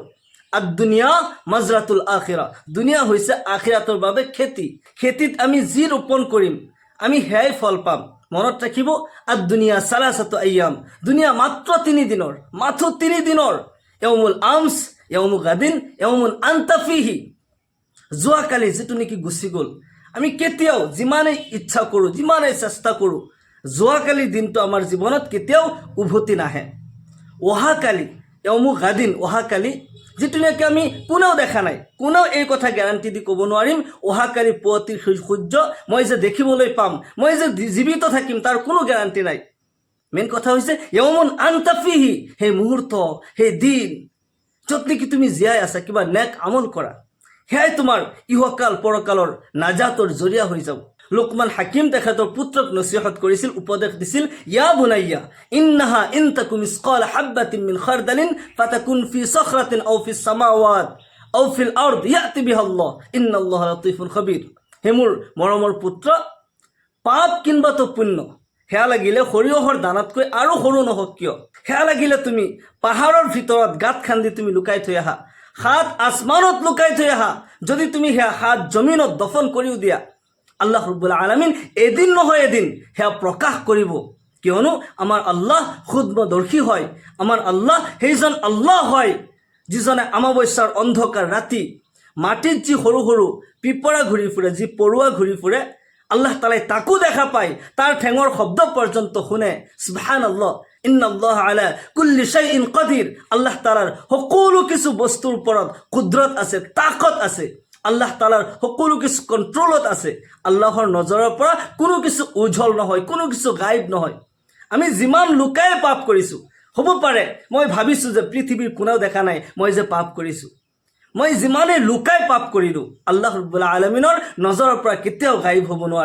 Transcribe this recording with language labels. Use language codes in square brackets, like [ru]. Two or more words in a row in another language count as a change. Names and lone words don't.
[ar] الدنيا مزرعة الآخرة, [as] দুনিয়া হৈছে আখিৰাতৰ বাবে খেতি। খেতিত আমি যি ৰোপণ কৰিম আমি সেয়াই ফল পাম। মনত ৰাখিব, [ar] الدنيا ثلاثة أيام, [as] দুনিয়া মাত্ৰ 3 দিনৰ, মাথো 3 দিনৰ। [ar] يوم الأمس، يوم غد، يوم أنت فيه. [as] যোৱাকালি যিটো নেকি গুচি গ'ল, আমি কেতিয়াও যিমানেই ইচ্ছা কৰোঁ, যিমানেই চেষ্টা কৰোঁ, যোৱাকালিৰ দিনটো আমাৰ জীৱনত কেতিয়াও উভতি নাহে। অহাকালি [ar] يوم غد, [as] অহাকালি যিটো নেকি আমি কোনেও দেখা নাই, কোনেও এই কথা গেৰাণ্টি দি ক'ব নোৱাৰিম অহাকালি পুৱতিৰ সূৰ্য মই যে দেখিবলৈ পাম, মই যে জীৱিত থাকিম, তাৰ কোনো গেৰাণ্টি নাই। মেইন কথা হৈছে [ar] يوم أنت فيه, [as] সেই মুহূৰ্ত, সেই দিন য'ত নেকি তুমি জীয়াই আছা, কিবা নেক আমল কৰা, সেয়াই তোমাৰ ইহকাল পৰকালৰ নাজাতৰ জৰিয়া হৈ যাব। লুকমান হাকিম তেখেতৰ পুত্ৰক নচিহত কৰিছিল, উপদেশ দিছিল, [ar] يا بني إنها إن تك مثقال حبة من خردل فتكن في صخرة أو في السماوات أو في الأرض يأت بها الله إن الله لطيف خبير. [as] হে মোৰ মৰমৰ পুত্ৰ, পাপ কিংবা তো পুণ্য, সেয়া লাগিলে সৰিয়হৰ দানাতকৈ আৰু সৰু নহওক কিয়, সেয়া লাগিলে তুমি পাহাৰৰ ভিতৰত গাঁত খান্দি তুমি লুকাই থৈ আহা, 7 আসমানত লুকাই থৈ আহা, যদি তুমি সেয়া 7 জমিনত দফন কৰিও দিয়া, [ar] الله رب العالمين [as] এদিন নহয় এদিন সেয়া প্ৰকাশ কৰিব। কিয়নো আমাৰ আল্লাহ ক্ষুদ্ৰদৰ্শী হয়। আমাৰ আল্লাহ সেইজন আল্লাহ হয় যিজনে অমাৱস্যাৰ অন্ধকাৰ ৰাতি মাটিত যি সৰু সৰু পিপৰা ঘূৰি ফুৰে, যি পৰুৱা ঘূৰি ফুৰে, আল্লাহ তাআলাই তাকো দেখা পায়, তাৰ ঠেঙৰ শব্দ পৰ্যন্ত শুনে। [ar] سبحان الله، إن الله على كل شيء قدير. [as] আল্লাহ তাআলাৰ সকলো কিছু বস্তুৰ ওপৰত কুদৰত আছে, তাকত আছে। আল্লাহ তাআলাৰ সকলো কিছু কণ্ট্ৰলত আছে। আল্লাহৰ নজৰৰ পৰা কোনো কিছু উজ্জ্বল নহয়, কোনো কিছু গায়ব নহয়। আমি যিমান লুকাই পাপ কৰিছোঁ, হ'ব পাৰে মই ভাবিছোঁ যে পৃথিৱীৰ কোনেও দেখা নাই মই যে পাপ কৰিছোঁ, মই যিমানেই লুকাই পাপ কৰিলোঁ, [ar] الله رب العالمين [as] নজৰৰ পৰা কেতিয়াও গায়ব হ'ব নোৱাৰে।